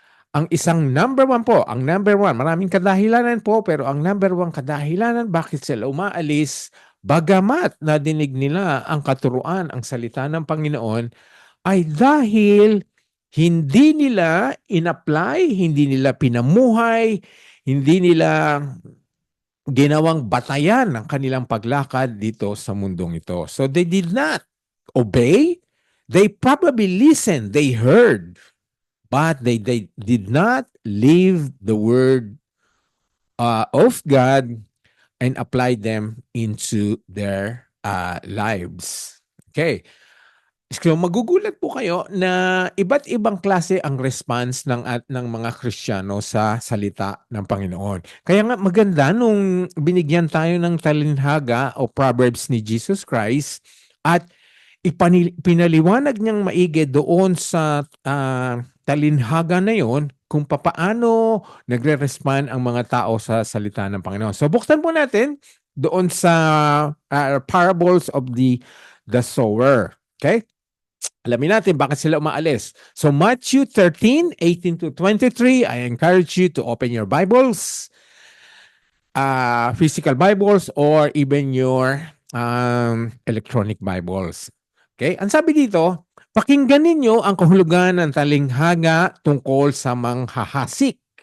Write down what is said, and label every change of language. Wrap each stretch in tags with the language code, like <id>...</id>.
<tl>Ang isang number one po, maraming kadahilanan po, pero ang number one kadahilanan bakit sila umaalis, bagamat nadinig nila ang katuruan, ang salita ng Panginoon, ay dahil hindi nila in-apply, hindi nila pinamuhay, hindi nila ginawang batayan ng kanilang paglakad dito sa mundong ito.</tl> <en>So they did not obey. They probably listened, they heard, but they did not live the word of God and apply them into their lives. Okay.</en> <tl>So magugulat po kayo na iba't ibang klase ang response ng mga Kristiyano sa salita ng Panginoon. Kaya nga maganda nung binigyan tayo ng talinhaga o Proverbs ni Jesus Christ at pinaliwanag niyang maigi doon sa talinhaga na yon kung papaano nagre-respond ang mga tao sa salita ng Panginoon. So buksan po natin doon sa</tl> <en>parables of the sower.</en> <tl>Okay? Alamin natin bakit sila umaalis.</tl> <en>So Matthew 13:18 to 23, I encourage you to open your Bibles, physical Bibles, or even your electronic Bibles. Okay?</en> <tl>Ang sabi dito, pakinggan ninyo ang kahulugan ng talinghaga tungkol sa manghahasik.</tl>